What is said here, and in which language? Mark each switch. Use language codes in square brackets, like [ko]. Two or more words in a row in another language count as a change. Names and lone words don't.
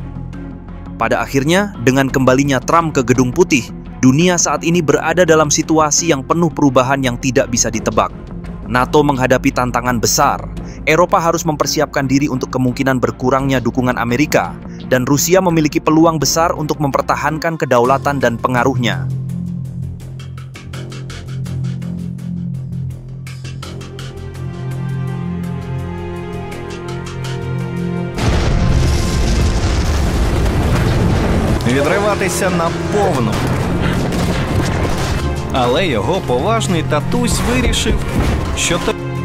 [id] Pada akhirnya, dengan kembalinya Trump ke Gedung Putih, dunia saat ini berada dalam situasi yang penuh perubahan yang tidak bisa ditebak. NATO menghadapi tantangan besar, Eropa harus mempersiapkan diri untuk kemungkinan berkurangnya dukungan Amerika, dan Rusia memiliki peluang besar untuk mempertahankan kedaulatan dan pengaruhnya. [uk] Відриватися наповну. Але його поважний татусь вирішив, що